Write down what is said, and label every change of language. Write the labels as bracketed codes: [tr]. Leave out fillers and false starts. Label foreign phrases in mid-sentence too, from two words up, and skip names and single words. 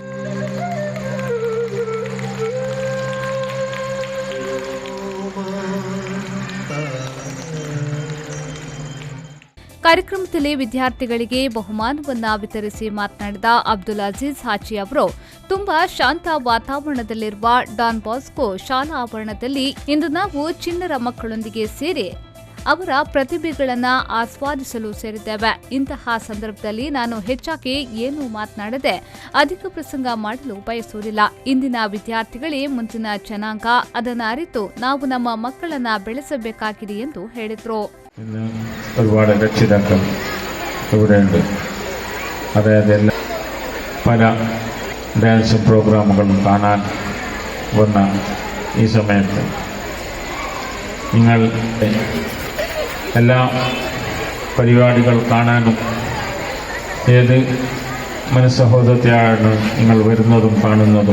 [kn] ಕಾರ್ಯಕ್ರಮದಲ್ಲಿ ವಿದ್ಯಾರ್ಥಿಗಳಿಗೆ ಬಹುಮಾನವನ್ನ ವಿತರಿಸಿ ಮಾತನಾಡಿದ ಅಬ್ದುಲ್ ಅಜೀಜ್ ಹಾಜಿ ಅವರು ತುಂಬಾ ಶಾಂತ ವಾತಾವರಣದಲ್ಲಿರುವ ಡಾನ್ ಬಾಸ್ಕೋ ಶಾಲಾ ಆವರಣದಲ್ಲಿ ಇಂದು ನಾವು ಚಿಣ್ಣರ ಮಕ್ಕಳೊಂದಿಗೆ ಸೇರಿ ಅವರ ಪ್ರತಿಭೆಗಳನ್ನು ಆಸ್ವಾದಿಸಲು ಸೇರಿದ್ದೇವೆ. ಇಂತಹ ಸಂದರ್ಭದಲ್ಲಿ ನಾನು ಹೆಚ್ಚಾಗಿ ಏನೂ ಮಾತನಾಡದೆ ಅಧಿಕ ಪ್ರಸಂಗ ಮಾಡಲು ಬಯಸುವುದಿಲ್ಲ. ಇಂದಿನ ವಿದ್ಯಾರ್ಥಿಗಳೇ ಮುಂದಿನ ಜನಾಂಗ, ಅದನ್ನು ಅರಿತು ನಾವು ನಮ್ಮ ಮಕ್ಕಳನ್ನ ಬೆಳೆಸಬೇಕಾಗಿದೆ ಎಂದು ಹೇಳಿದರು. [ml] ഇന്ന് ഒരുപാട് രക്ഷിതാക്കൾ ഇവിടെയുണ്ട്. അതായത് പല ഡാൻസ് പ്രോഗ്രാമുകളും കാണാൻ വന്ന ഈ സമയത്ത് നിങ്ങൾ എല്ലാ പരിപാടികൾ കാണാനും ഏത് മനസ്സഹോദരത്തെയാണ് നിങ്ങൾ വരുന്നതും കാണുന്നതും.